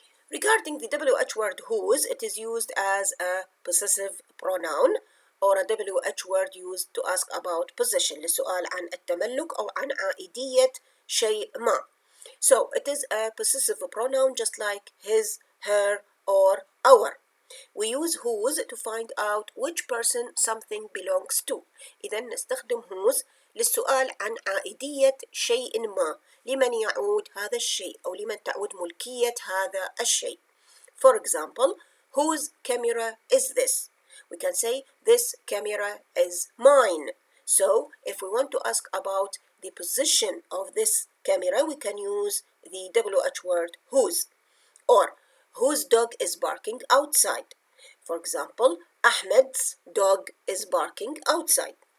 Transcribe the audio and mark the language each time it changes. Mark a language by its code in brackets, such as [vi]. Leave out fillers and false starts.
[en] Regarding the WH word whose, it is used as a possessive pronoun or a WH word used to ask about possession [ar] للسؤال عن التملك أو عن عائدية شيء ما. [en] So it is a possessive pronoun just like his, her, or our. We use whose to find out which person something belongs to. [ar] إذا نستخدم whose للسؤال عن عائدية شيء ما، لمن يعود هذا الشيء أو لمن تعود ملكية هذا الشيء. [en] For example, whose camera is this? We can say this camera is mine. So if we want to ask about the position of this camera, we can use the WH word whose. Or whose dog is barking outside? For example, Ahmed's dog is barking outside.